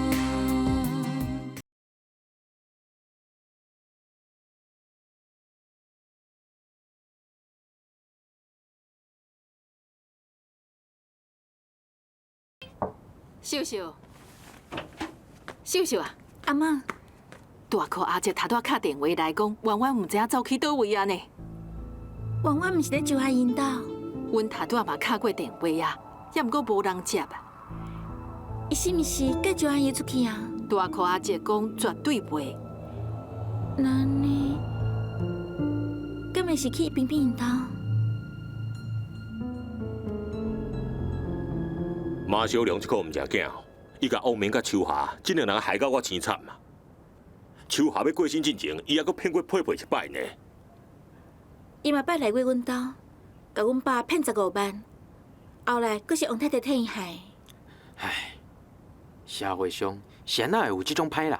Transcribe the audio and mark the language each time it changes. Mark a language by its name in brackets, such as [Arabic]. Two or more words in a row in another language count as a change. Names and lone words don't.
[Min Nan Chinese] 秀秀，秀秀啊，阿妈，大哥阿姐头拄敲电话来讲，弯弯唔知影走去倒位啊呢？弯弯毋是咧周阿因兜，阮头拄嘛敲过电话啊，也毋过无人接啊。伊是毋是跟周阿姨出去啊？大哥阿姐讲绝对袂。那呢？敢会是去冰冰因兜？马小良这个毋正囝，伊甲欧明甲秋霞，这两人害到我生惨嘛。秋霞要过身之前，伊还阁骗过佩佩一摆呢。伊嘛捌来过阮兜，甲阮爸骗15万，后来阁是王太太替伊害。唉，社会上谁哪会有这种歹人？